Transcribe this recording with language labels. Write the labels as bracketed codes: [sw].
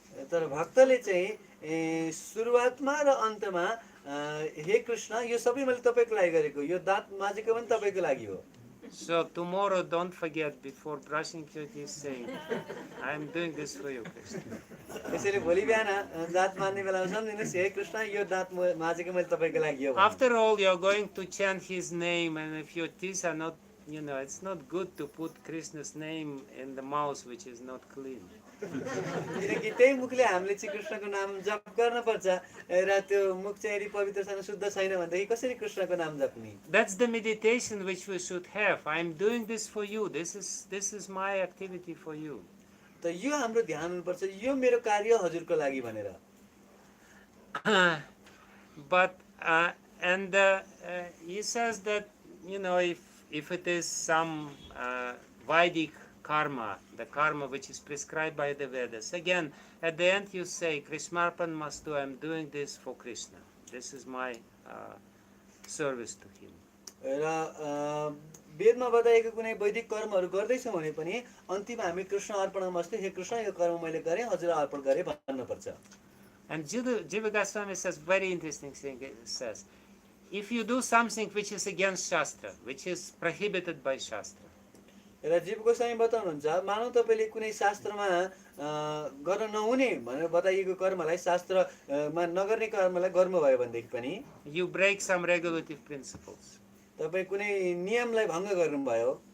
[ne] तर भक्तले चाहिँ सुरुवातमा र अन्तमा हे कृष्ण, यो सबै मैले तपाईँको लागि गरेको, यो दाँत माझेको पनि तपाईँको लागि हो। [en] So tomorrow don't forget, before brushing your teeth, saying, I'm doing this for you, Krishna. [ne] त्यसैले भोलि बिहान दाँत माझ्ने बेलामा सम्झिनुहोस्, हे कृष्ण, यो दाँत माझेको मैले तपाईँको लागि हो। [en] After all, you're going to chant his name, and if your teeth are not, it's not good to put Krishna's name in the mouth which is not clean. [ne] किनकि त्यही मुखले हामीले चाहिँ कृष्णको नाम जप गर्न पर्छ र त्यो मुख चाहिँ यदि पवित्र छैन, शुद्ध छैन भनेदेखि कसरी कृष्णको नाम जप्ने? [en] That's the meditation which we should have. I'm doing this for you. This is my activity for you. [ne] त यो हाम्रो ध्यान हुनुपर्छ, यो मेरो कार्य हजुरको लागि भनेर। [en] But and he says that if it is some Vedic karma, the karma which is prescribed by the Vedas, again at the end you say, Krishnarpan mastu, I'm doing this for Krishna. This is my service to him. [ne] र वेदमा बताएको कुनै वैदिक कर्महरू गर्दैछौँ भने पनि अन्तिममा हामी कृष्ण अर्पणमस्तु, हे कृष्ण, यो कर्म मैले गरेँ, हजुरलाई अर्पण गरेँ भन्नुपर्छ। [en] And Jiva Goswami says very interesting thing. It says, if you do something which is against Shastra, which is prohibited by Shastra, [ne] र जीव गोस्वामी बताउनुहुन्छ, मानौ तपाईँले कुनै शास्त्रमा गर्न नहुने भनेर बताइएको कर्मलाई, शास्त्रमा नगर्ने कर्मलाई गर्नुभयो भनेदेखि पनि [en] you break some regulative principles. [ne] तपाईँ कुनै नियमलाई भङ्ग गर्नुभयो,